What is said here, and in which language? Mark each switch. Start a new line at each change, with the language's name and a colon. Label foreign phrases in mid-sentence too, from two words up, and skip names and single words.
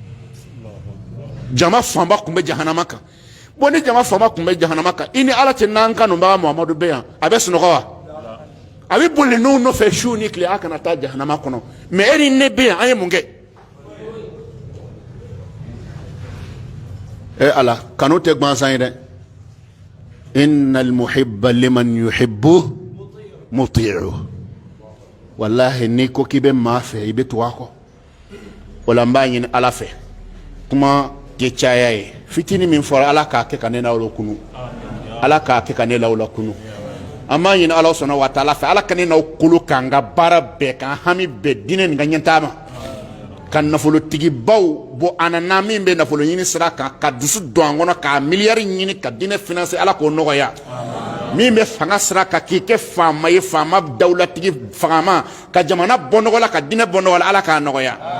Bambara: jama famba kun be jahanama kan bon ni jama famba kun be jahanama kan ini ala tɛ n'an kanu baga Muhamadu be yan a bɛ sunɔgɔ wa a bɛ boli n'u nɔfɛ su ni tile a kana taa jahanama kɔnɔ mais e ni ne be yan an ye mun kɛ ala kanu tɛ gansan ye dɛ
Arabic: إن المحب لمن يحب مطيع
Bambara: wallahi ni ko k'i bɛ maa fɛ i bɛ tugu a kɔ o la n b'a ɲini ala fɛ kuma tɛ caya ye fitini min fɔra ala k'a kɛ ka ne n'aw la kunu ala k'a kɛ ka ne n'aw la kunu an b'a ɲini ala sɔnna wa taala fɛ ala ka ne n'aw kolo k'an ka baara bɛɛ k'an hami bɛɛ diinɛ nin ka ɲɛtaa ma ka nafolotigibaw bɔ an na min bɛ nafolo ɲini sira kan ka dusu don an kɔnɔ k'a miliyari ɲini ka diinɛ financer ala k'o nɔgɔya min bɛ fanga sira kan k'i kɛ faama ye faama dawulatigi fagama ka jamana bɔ nɔgɔ la ka diinɛ bɔ nɔgɔ la ala k'a nɔgɔya